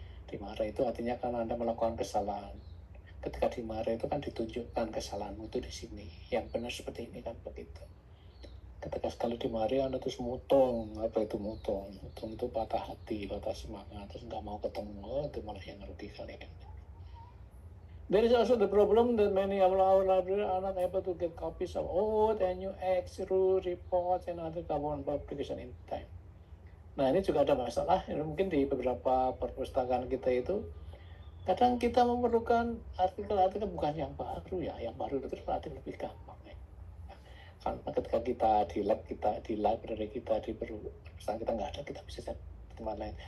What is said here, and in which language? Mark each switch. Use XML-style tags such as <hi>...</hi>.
<id>Dimarah itu artinya kan Anda melakukan kesalahan. Ketika dimarah itu kan ditunjukkan kesalahanmu itu di sini. Yang benar seperti ini kan begitu. Ketika sekali dimarahi Anda terus mutong, apa itu mutong? Mutong itu patah hati, patah semangat, terus nggak mau ketemu, itu malah yang rugi kalian.</id> <en>There is also the problem that many of our library are not able to get copies of old and new rule reports and other government publication in time.</en> <id>Nah ini juga ada masalah, mungkin di beberapa perpustakaan kita itu, kadang kita memerlukan artikel-artikel bukan yang baru ya, yang baru itu relatif lebih gampang ya. Karena ketika kita di library kita di perpustakaan kita nggak ada, kita bisa cari di tempat lain.</id>